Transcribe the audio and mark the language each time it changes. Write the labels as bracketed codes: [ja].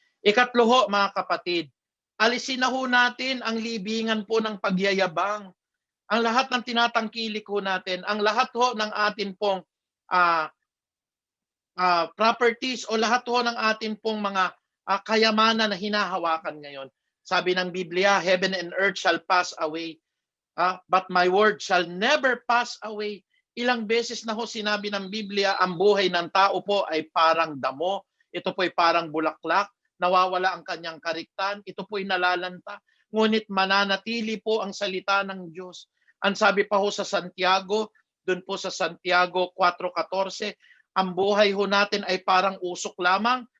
[tl] Ikatlo ho, mga kapatid, alisin na ho natin ang libingan po ng pagyayabang. Ang lahat ng tinatangkilik ho natin, ang lahat ho ng atin pong properties o lahat ho ng atin pong mga kayamanan na hinahawakan ngayon. Sabi ng Biblia, [en] heaven and earth shall pass away, but my word shall never pass away. [tl] Ilang beses na ho sinabi ng Biblia, ang buhay ng tao po ay parang damo. Ito po ay parang bulaklak. Nawawala ang kanyang kariktan. Ito po ay nalalanta. Ngunit mananatili po ang salita ng Diyos. Ang sabi pa ho sa Santiago, doon po sa Santiago 4:14, ang buhay ho natin ay parang usok lamang.